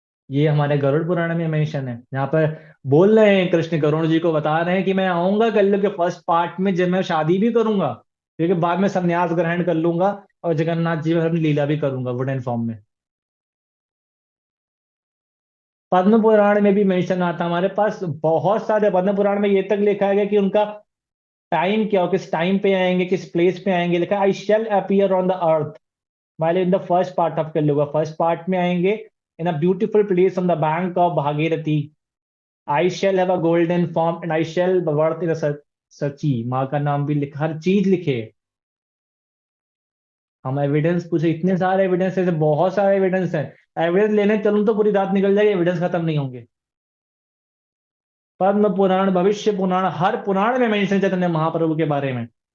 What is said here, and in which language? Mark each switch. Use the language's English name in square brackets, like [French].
[Hindi] ये हमारे गरुड़ पुराण में मेंशन है। यहाँ पर बोल रहे हैं कृष्ण, गरुड़ जी को बता रहे हैं कि मैं आऊंगा कलयुग के फर्स्ट पार्ट में, जब मैं शादी भी करूंगा, क्योंकि बाद में संन्यास ग्रहण कर लूंगा और जगन्नाथ जी में अपनी लीला भी करूंगा वुडन फॉर्म में। पद्म पुराण में भी मेंशन आता है हमारे पास बहुत सारे। पद्म पुराण में ये तक लिखा गया कि उनका टाइम क्या हो, किस टाइम पे आएंगे, किस प्लेस पे आएंगे। लिखा [English] I shall appear on the earth while in the first part of Kali Yuga, [Hindi] first part में आएंगे [English] in a beautiful place on the bank of Bhagirathi. I shall have a golden form and I shall birth in a Sachi. [Hindi] माँ का नाम भी लिखा, हर चीज लिखे। हम एविडेंस पूछे, इतने सारे एविडेंस है, बहुत सारे एविडेंस है। एविडेंस लेने चलूं तो पूरी रात निकल जाएगी, एविडेंस खत्म नहीं होंगे। पद्म पुराण, भविष्य पुराण, हर पुराण में मेंशन चैतन्य महाप्रभु के बारे में।